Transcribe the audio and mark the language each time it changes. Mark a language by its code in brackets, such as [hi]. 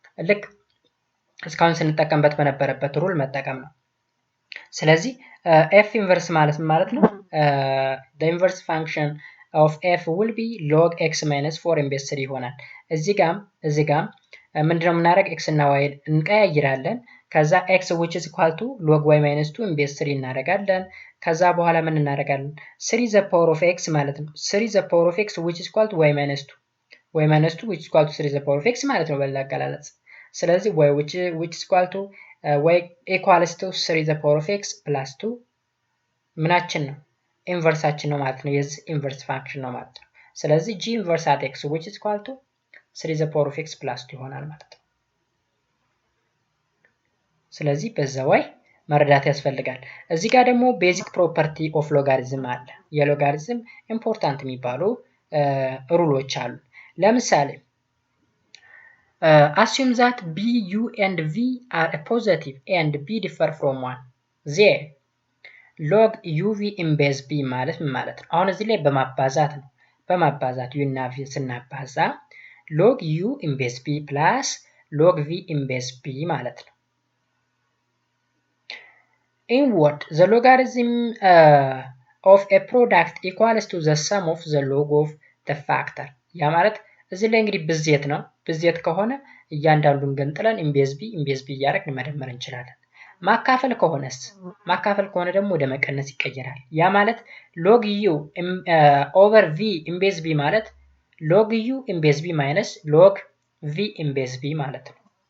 [am] ልክ እስካሁን ስንጠቀምበት በነበረበት ሩል መጠቀም ነው። ስለዚህ f inverse ማለት ነው [en] the inverse function of f will be log x minus 4 in base 3 [am] ይሆናል። እዚህ ጋም ምንድነው የምናደርግ? x እና y እንቀያይራለን። ከዛ [en] x which is equal to log y minus 2 in base 3 [am] እናደርጋለን። ከዛ በኋላ ምን እናደርጋለን? [en] 3 the power of x ማለት ነው። 3 the power of x which is equal to y minus 2 y minus 2 which is equal to 3 the power of x [am] ማለት ነው በሌላ አገላለጽ። ስለዚህ [en] y which is equal to y equals to 3 the power of x plus 2 [am] ምናችን ነው? ኢንቨርሳችን ነው ማለት ነው። የዚህ ኢንቨርስ ፋንክሽን ነው ማለት ነው። ስለዚህ [en] g inverse at x which is equal to 3 the power of x plus 2 [am] ይሆናል ማለት ነው። ስለዚህ በዛ መረዳት ያስፈልጋል። እዚህ ጋር ደግሞ ቤዚክ ፕሮፐርቲ ኦፍ ሎጋሪዝም አለ። የሎጋሪዝም ኢምፖርታንት የሚባሉ ሩሎች አሉ። ለምሳሌ [en] assume that b, u and v are a positive and b differ from 1 then log uv in base b [am] ማለት ምን ማለት ነው? አሁን እዚህ ላይ በማባዛት ነው። በማባዛት u እና v ስናባዛ [en] log u in base b [am] plus log v in base b ማለት ነው። [en] In what the logarithm of a product equals to the sum of the log of the factor [am] ያ ማለት እዚህ ላይ እንግዲህ ብዜት ነው። ብዜት ከሆነ እያንዳንዱን ገንጥለን ኢምቤዝ ቢ እያደረግን መደመር እንችላለን። ማካፈል ከሆነ ደግሞ ወደ መቀነስ ይቀየራል። ያ ማለት log u over v ኢምቤዝ ቢ ማለት log u ኢምቤዝ ቢ ማይነስ log v ኢምቤዝ ቢ ማለት ነው።